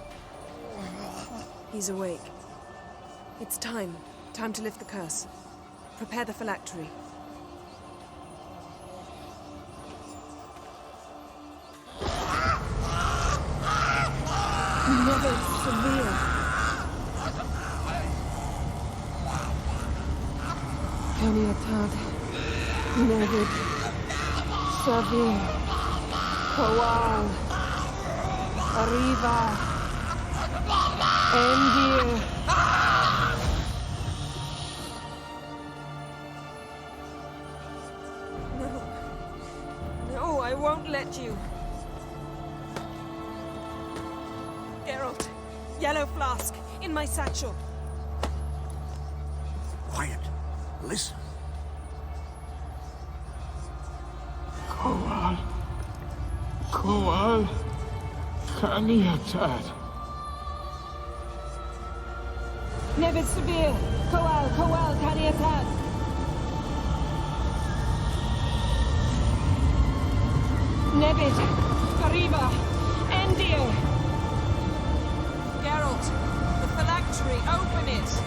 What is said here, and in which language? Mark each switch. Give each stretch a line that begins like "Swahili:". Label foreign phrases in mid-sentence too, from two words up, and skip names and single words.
English: He's awake. It's time. Time to lift the curse. Prepare the phylactery. Never severe. Kaniatad. Nevid. Savir. Kowal. Arriva. Endir. No, I won't let you. Geralt, yellow flask, in my satchel. Quiet. Listen. Kowal. Kowal. Kaniatad. Nevid Severe. Kowal, Kowal, Kaniatad. Nevid. Arriba. Endir. Geralt, the phylactery, open it.